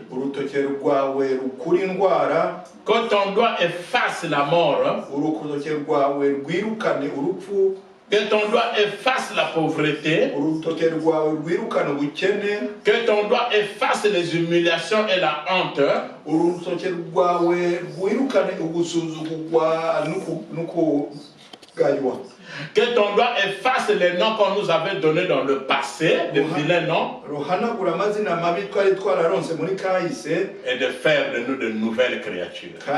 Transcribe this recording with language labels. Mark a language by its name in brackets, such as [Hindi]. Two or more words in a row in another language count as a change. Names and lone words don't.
[Rundi] Urutoke rwawe rukura indwara. [French] Que ton doigt efface la mort. [Rundi] Urutoke rwawe rwirukane urupfu. [French] Que ton doigt efface la pauvreté. Que ton doigt efface les humiliations et la honte. Que ton doigt efface les noms qu'on nous avait donnés dans le passé, de vilains noms, et de faire de nous de nouvelles créatures.